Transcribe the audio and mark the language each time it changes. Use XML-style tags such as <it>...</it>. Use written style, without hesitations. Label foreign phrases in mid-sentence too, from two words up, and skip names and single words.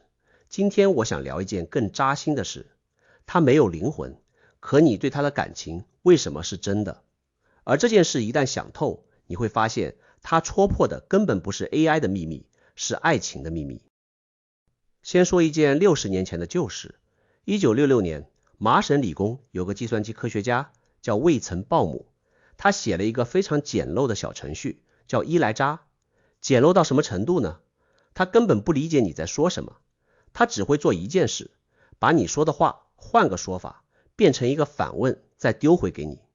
<zh>今天我想聊一件更扎心的事，它沒有靈魂，可你對它的感情為什麼是真的？而這件事一旦想透，你會發現它戳破的根本不是 AI 的秘密，是愛情的秘密。先說一件60年前的舊事。1966年，麻省理工有個計算機科學家叫魏岑鮑姆，他寫了一個非常簡陋的小程序，叫伊萊扎。簡陋到什麼程度呢？他根本不理解你在說什麼，他只會做一件事，把你說的話換個說法，變成一個反問，再丟回給你。</zh>